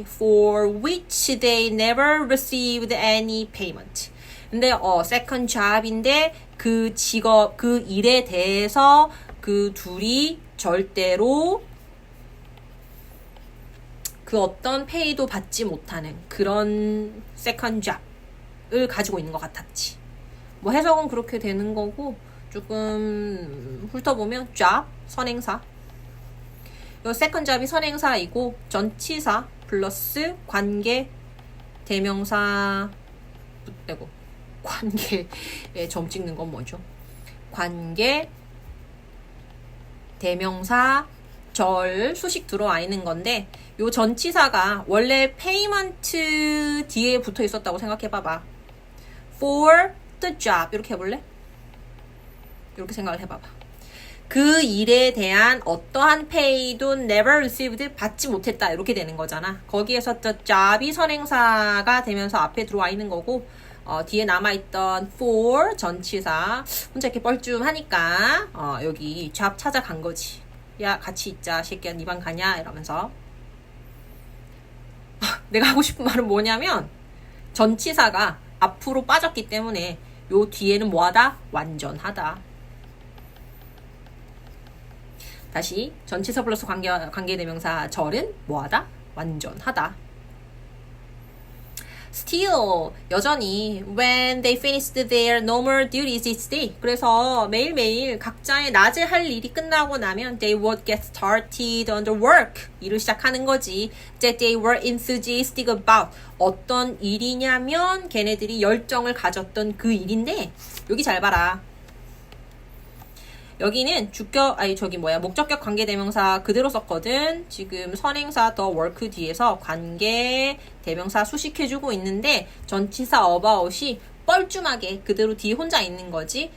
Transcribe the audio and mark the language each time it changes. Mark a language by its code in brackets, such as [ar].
[en] For which they never received any payment. [ko] 근데 [en] second job [ko] 인데 그 직업, 그 일에 대해서 그 둘이 절대로 그 어떤 페이도 받지 못하는 그런 second job을 가지고 있는 것 같았지. 뭐 해석은 그렇게 되는 거고 조금 훑어보면 job, 선행사. 요 second job이 선행사이고 전치사 플러스 관계 대명사 관계에 점 찍는 건 뭐죠? 관계 대명사 절 수식 들어와 있는 건데 요 전치사가 원래 payment 뒤에 붙어 있었다고 생각해봐봐. [en] For the job [ko] 이렇게 해볼래? 이렇게 생각을 해봐봐. 그 일에 대한 어떠한 pay도 [en] never received [ko] 받지 못했다 이렇게 되는 거잖아. 거기에서 the job이 선행사가 되면서 앞에 들어와 있는 거고 뒤에 남아있던 for 전치사 혼자 이렇게 뻘쭘하니까 여기 job 찾아간 거지. 야 같이 있자 새끼야 네 방 가냐 이러면서. 내가 하고 싶은 말은 뭐냐면 전치사가 앞으로 빠졌기 때문에 요 뒤에는 뭐하다? 완전하다. 다시 전치사 플러스 관계대명사 절은 뭐하다? 완전하다. [en] Still [ko] 여전히 [en] when they finished their normal duties each day [ko] 그래서 매일매일 각자의 낮에 할 일이 끝나고 나면 [en] they would get started on the work [ko] 일을 시작하는 거지. [en] that they were enthusiastic about [ko] 어떤 일이냐면 걔네들이 열정을 가졌던 그 일인데 여기 잘 봐라. 여기는 목적격 관계대명사 그대로 썼거든. 지금 선행사 the work 뒤에서 관계 대명사 수식해주고 있는데 전치사 about이 뻘쭘하게 그대로 뒤에 혼자 있는 거지.